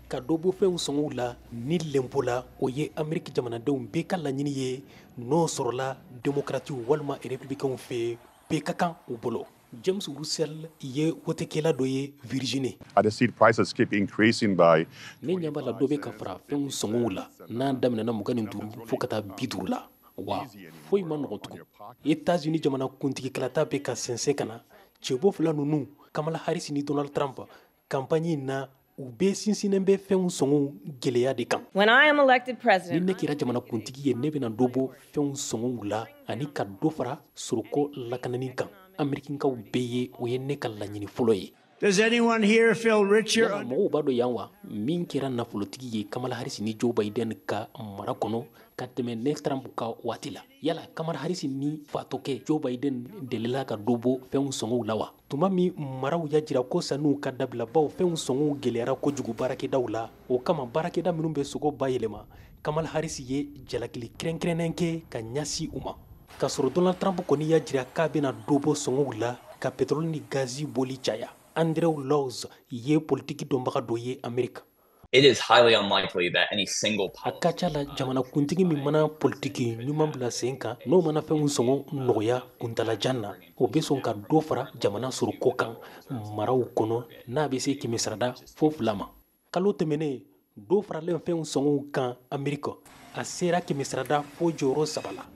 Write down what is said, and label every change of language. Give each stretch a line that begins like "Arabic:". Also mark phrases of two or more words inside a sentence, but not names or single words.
Bambara: dɔ bɔ fɛnw sɔngɔw la ni lɛnpo la o ye Ameriki jamanadenw bɛɛ ka laɲini ye n'o sɔrɔla démocratiw walima républicainw fɛ bɛɛ ka kan u bolo. James Russell ye wotekɛla dɔ ye Virginie.
English: The seed prices keep increasing by.
Bambara: Ne ɲɛ b'a la dɔ bɛ ka fara fɛnw sɔngɔw la n'an daminɛna 25 fo ka taa 50 la. Wa foyi ma nɔgɔn tugun. États-Unis jamana kuntigikɛlata bɛ ka sɛnsɛn ka na cɛbɔ fila ninnu Kamala Harris ni Donald Trump campagne na u bɛɛ sinsinnen bɛ fɛnw sɔngɔw gɛlɛya de kan.
English: When I am elected president,
Bambara: ni ne kɛra jamana kuntigi ye ne bɛna dɔ bɔ fɛnw sɔngɔw la ani ka dɔ fara soroko lakanani kan. Amerikinkaw bɛɛ ye o ye ne ka laɲini fɔlɔ ye.
English: Does anyone here feel richer?
Bambara: Mɔgɔw b'a dɔn yan wa min kɛra nafolotigi ye Kamala Harris ni Joe Biden ka mara kɔnɔ ka tɛmɛ ne Trump ka waati la. Yala Kamala Harris ni fatɔkɛ Joe Biden delila ka dɔ bɔ fɛnw sɔngɔw la wa? Tuma min maraw y'a jira ko sanuw ka dabila baw fɛnw sɔngɔw gɛlɛyara kojugu baarakɛdaw la. O kama baarakɛda minnu bɛ sogo bayɛlɛma Kamala Harris ye jalakili kɛrɛnkɛrɛnnen kɛ ka ɲɛsin u ma. K'a sɔrɔ Donald Trump kɔni y'a jira k'a bɛna dɔ bɔ sɔngɔw la ka pétrole ni gazi boli caya. Andrew Laws ye politiki dɔnbaga dɔ ye Amerika.
English: It is highly unlikely that any single
Bambara: a ka ca la jamana kuntigi min mana politiki ɲuman bila sen kan n'o mana fɛnw sɔngɔ nɔgɔya kuntalajan na o bɛ sɔn ka dɔ fara jamana soroko kan maraw kɔnɔ n'a bɛ se 100 fo 2 ma. Kalo tɛmɛnen dɔ faralen fɛnw sɔngɔw kan Amerika a sera 100 fo jɔyɔrɔ 3 la.